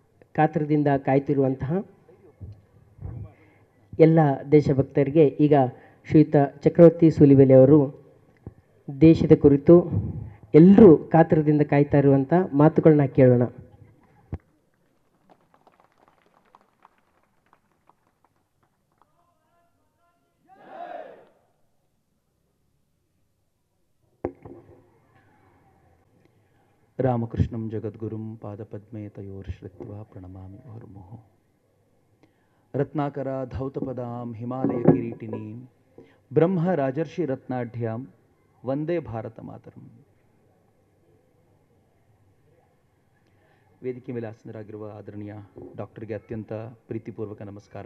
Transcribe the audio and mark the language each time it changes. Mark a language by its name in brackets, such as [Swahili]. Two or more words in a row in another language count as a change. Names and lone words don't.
[Kannada] ಕಾತರದಿಂದ ಕಾಯ್ತಿರುವಂತಹ ಎಲ್ಲ ದೇಶಭಕ್ತರಿಗೆ ಈಗ ಶ್ರೀಯುತ ಚಕ್ರವರ್ತಿ ಸೂಲಿಬೆಲೆ ಅವರು ದೇಶದ ಕುರಿತು ಎಲ್ಲರೂ ಕಾತರದಿಂದ ಕಾಯ್ತಾ ಇರುವಂಥ ಮಾತುಗಳನ್ನ ಕೇಳೋಣ. [Sanskrit] ರಾಮಕೃಷ್ಣಂ ಜಗದ್ಗುರುಂ ಪಾದಪದ್ಮೇ ತಯೋರ್ಶ್ರಿತ್ವಾ ಪ್ರಣಮಾಮಿ ಮುಹುರ್ಮುಹುಃ. ರತ್ನಾಕರ ಧೌತಪದಾಂ ಹಿಮಾಲಯ ಕಿರೀಟಿನೀಂ ಬ್ರಹ್ಮ ರಾಜರ್ಷಿ ರತ್ನಾಢ್ಯಾಂ ವಂದೇ ಭಾರತ ಮಾತರಂ. [Kannada] ವೇದಿಕೆ ಮೇಲೆ ಆಸೀನರಾಗಿರುವ ಆದರಣೀಯ ಡಾಕ್ಟರ್ಗೆ ಅತ್ಯಂತ ಪ್ರೀತಿಪೂರ್ವಕ ನಮಸ್ಕಾರ.